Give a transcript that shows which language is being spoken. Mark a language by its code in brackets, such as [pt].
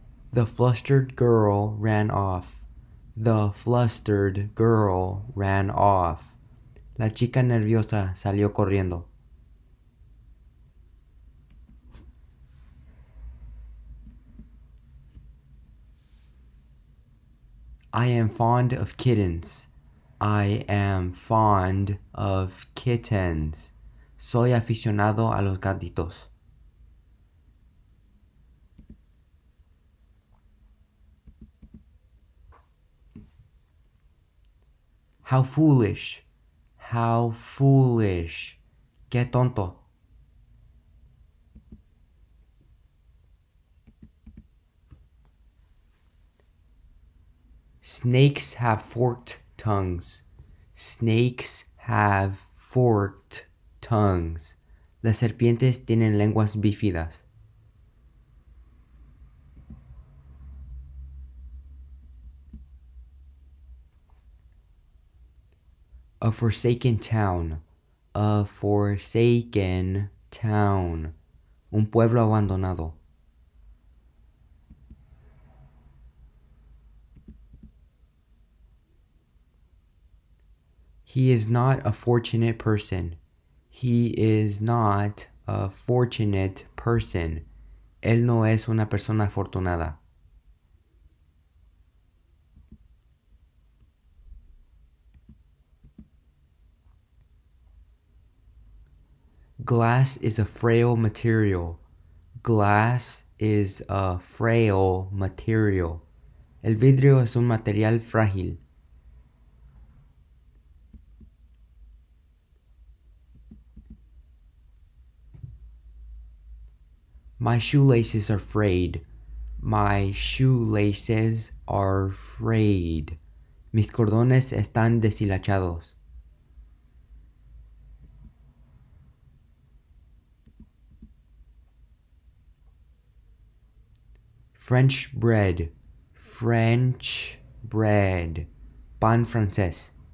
[en] The flustered girl ran off. The flustered girl ran off. [es] La chica nerviosa salió corriendo. [en] I am fond of kittens. I am fond of kittens. [es] Soy aficionado a los gatitos. [en] How foolish. How foolish. [es] Qué tonto. [en] Snakes have forked tongues. Snakes have forked tongues. [es] Las serpientes tienen lenguas bífidas. [en] A forsaken town. A forsaken town. [es] Un pueblo abandonado. [en] He is not a fortunate person. He is not a fortunate person. [es] Él no es una persona afortunada. [en] Glass is a frail material. Glass is a frail material. [es] El vidrio es un material frágil. [en] My shoelaces are frayed. My shoelaces are frayed. [es] Mis cordones están deshilachados. [en] French bread. French bread. [es] Pan francés.